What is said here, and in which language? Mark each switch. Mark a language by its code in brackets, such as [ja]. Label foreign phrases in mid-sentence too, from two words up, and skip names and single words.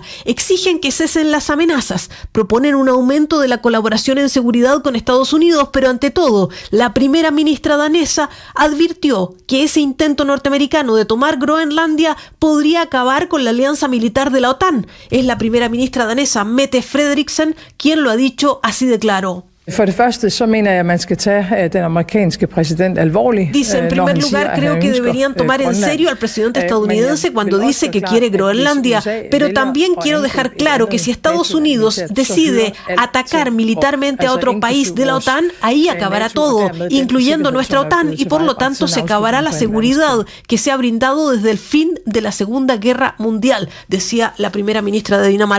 [es] Exigen que cesen las amenazas, proponen un aumento de la colaboración en seguridad con Estados Unidos, pero ante todo, la primera ministra danesa advirtió que ese intento norteamericano de tomar Groenlandia podría acabar con la alianza militar de la OTAN. Es la primera ministra danesa, Mette Frederiksen, quien lo ha dicho así de claro. [da] For det første, så mener jeg, at man skal tage den amerikanske præsident alvorligt. [es] Dice, en primer lugar, creo que deberían tomar en serio al presidente estadounidense cuando dice que quiere Groenlandia, pero también quiero dejar claro que si Estados Unidos decide atacar militarmente a otro país de la OTAN, ahí acabará todo, incluyendo nuestra OTAN, y por lo tanto se acabará la seguridad que se ha brindado desde el fin de la Segunda Guerra Mundial, decía la primera ministra de Dinamarca.